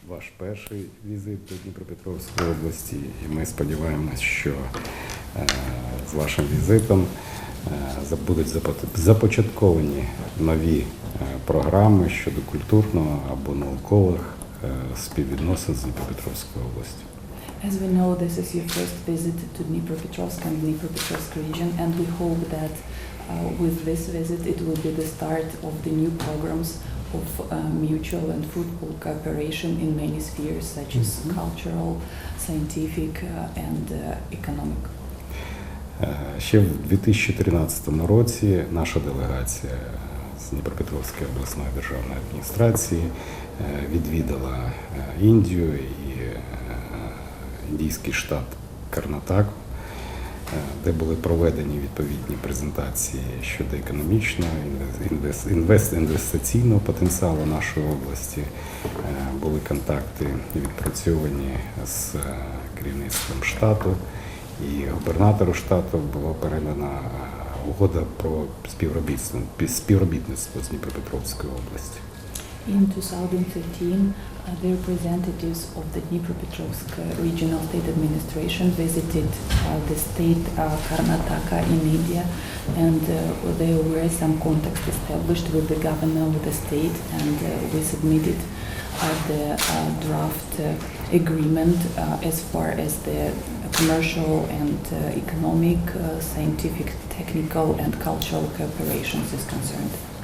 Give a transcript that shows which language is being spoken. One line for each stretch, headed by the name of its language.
Ukrainian: ваш перший візит до Дніпропетровської області, і ми сподіваємось, що з вашим візитом будуть започатковані нові програми щодо культурного або наукових співвідносин з Дніпропетровською областю.
English: As we know, this is your first visit to Dnipropetrovsk and Dnipropetrovsk region, and we hope that with this visit it will be the start of the new programs of mutual and fruitful cooperation in many spheres, such as cultural, scientific and economic.
Ukrainian: Ще в 2013 році наша делегація з Дніпропетровської обласної державної адміністрації відвідала Індію і індійський штат Карнатаку, де були проведені відповідні презентації щодо економічного, інвестиційного потенціалу нашої області. Були контакти відпрацьовані з керівництвом штату, і губернатору штату було передана угода про співробітництво з Дніпропетровською областю.
English: In 2013, the representatives of the Dnipropetrovsk regional state administration visited the state Karnataka in India, and there were some contacts established with the governor of the state, and we submitted the draft agreement as far as the commercial and economic, scientific, technical and cultural cooperations is concerned.